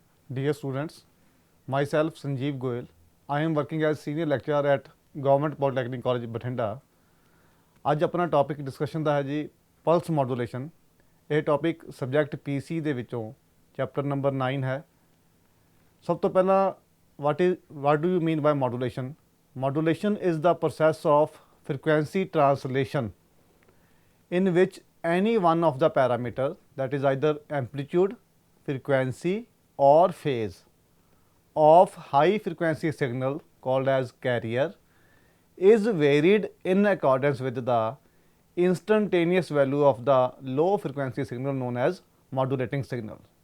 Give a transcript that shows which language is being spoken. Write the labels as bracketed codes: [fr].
[en] Dear students, myself Sanjiv Goyal. I am working as senior lecturer at Government Polytechnic College Batinda. [pa] ਅੱਜ ਆਪਣਾ topic discussion ਦਾ ਹੈ ਜੀ plus ਮੋਡੂਲੇਸ਼ਨ। ਇਹ topic subject PC ਦੇ ਵਿੱਚੋਂ chapter number 9 ਹੈ। ਸਭ ਤੋਂ ਪਹਿਲਾਂ [en] what do you mean by modulation? Modulation is the process of frequency translation in which any one of the parameters, that is either amplitude, frequency or phase of high frequency signal called as carrier is varied in accordance with the instantaneous value of the low frequency signal known as modulating signal.